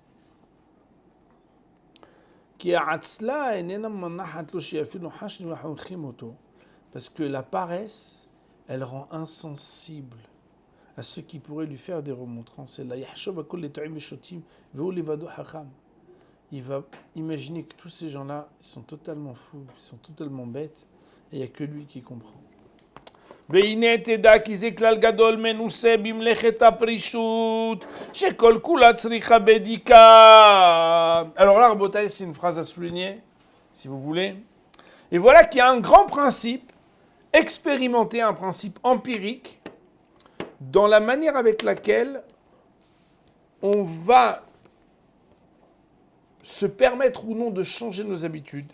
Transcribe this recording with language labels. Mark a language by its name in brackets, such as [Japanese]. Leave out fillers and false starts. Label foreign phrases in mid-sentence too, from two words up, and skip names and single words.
[French] Parce que la paresse, elle rend insensible à ce qui pourrait lui faire des remontrances. Il va imaginer que tous ces gens-là, ils sont totalement fous, ils sont totalement bêtes, et il n'y a que lui qui comprend. [Hebrew] והנה תדע כי זה כלל גדול מנוסה במלאכת הפרישות, שכל כולה צריכה בדיקה. [French] Alors là, Rabotai, c'est une phrase à souligner, si vous voulez. Et voilà qu'il y a un grand principe expérimenté, un principe empirique, dans la manière avec laquelle on va se permettre ou non de changer nos habitudes.